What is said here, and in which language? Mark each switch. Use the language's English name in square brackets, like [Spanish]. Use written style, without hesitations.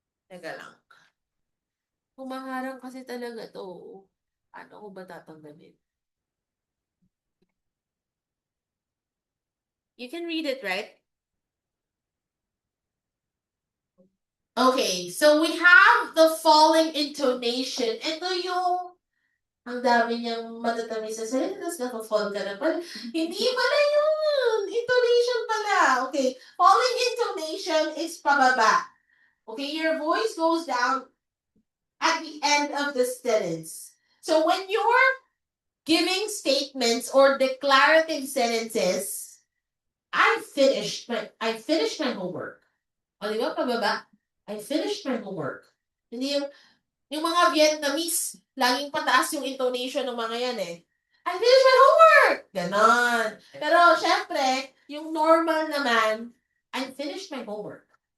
[Filipino] Teka lang. Humaharang kasi talaga to. Ano ko ba tatanggalin? [English] You can read it, right? Okay, so we have the falling intonation. [Filipino] Ito yung ang dami niyang matatamis sa salita, tapos naka-fall ka na pala. Hindi pala yun! Intonation pala. Okay, falling intonation is pababa. [English] Okay, your voice goes down at the end of the sentence. So when you're giving statements or declarative sentences, I finished my homework. [Filipino] O, di ba, pababa? [English] I finished my homework. [Filipino] Hindi yung mga Vietnamese, laging pataas yung intonation ng mga yan eh. [English] I finished my homework! Ganon. [Filipino] Pero, syempre, yung normal naman, [English] I finished my homework.